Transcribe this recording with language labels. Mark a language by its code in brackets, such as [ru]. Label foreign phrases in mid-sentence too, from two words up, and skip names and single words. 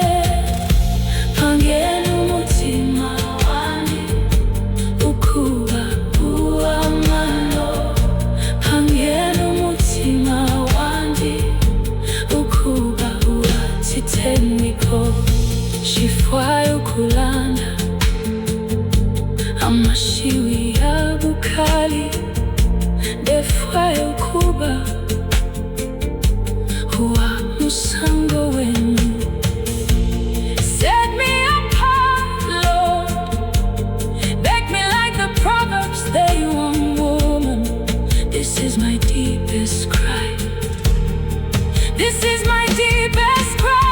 [bem] Pangeni umutima wani ukuba uwamano, pangeni umutima wandi ukuba uwatitemwiko. Shifwayo kulanda amashiwi ya bukali, defwayo kuba uwa musango wenu. [en] Set me apart, Lord, make me like the Proverbs 31 woman. This is my deepest cry, this is my deepest cry.